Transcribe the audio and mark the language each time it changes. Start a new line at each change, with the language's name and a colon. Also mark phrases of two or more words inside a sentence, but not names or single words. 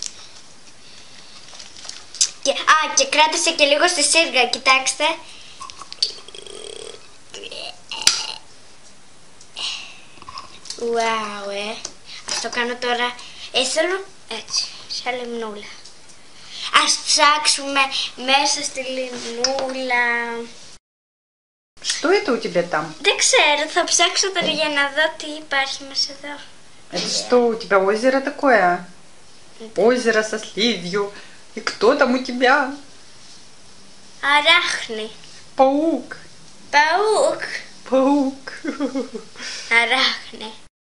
Greek: Και κράτησε και λίγο στη σύριγγα, κοιτάξτε. Wow, Ας το κάνω τώρα. Θέλω έτσι, σαν λιμνούλα. Ας ψάξουμε μέσα στη λιμνούλα.
Russian: Что это у тебя там?
Greek: Δεν ξέρω, θα ψάξω τώρα για να δω τι υπάρχει μέσα εδώ.
Russian: Это что, у тебя озеро такое? Озеро со сливью. И кто там у тебя?
Greek: Αράχνη.
Russian: Паук. Παούκ. Паук.
Greek: Αράχνη.